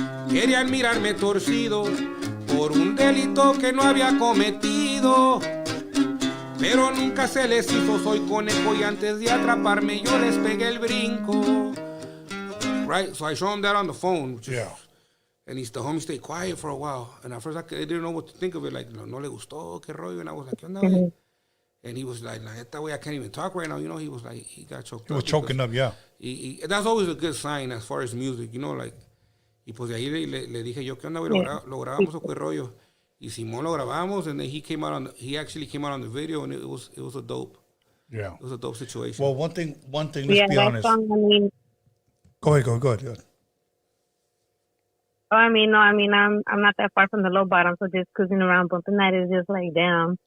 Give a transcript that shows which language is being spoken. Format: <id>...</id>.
<es>Querían mirarme torcido por un delito que no había cometido, pero nunca se les hizo, soy conejo y antes de atraparme yo les pegué el brinco.</es> <en>Right, so I showed him that on the phone. And the homie stayed quiet for a while. And at first I didn't know what to think of it.</en> <es>Like, no le gustó, qué rollo.</es> <en>And I was like,</en> <es>¿qué onda, güey?</es> <en>And he was like, that way I can't even talk right now. You know, he was like, he got choked up. He was choking up, yeah. That's always a good sign as far as music, you know, like.</en> <es>Y pues de ahí le dije yo, ¿qué onda, güey? ¿Lo grabamos o qué rollo? Y Simón lo grabamos,</es> <en>and then he actually came out on the video, and it was a dope. Yeah. It was a dope situation. Well, one thing, let's be honest. Song, I mean, go ahead. Oh, I'm not that far from the low bottom, so just cruising around bumping that is just like, damn.</en>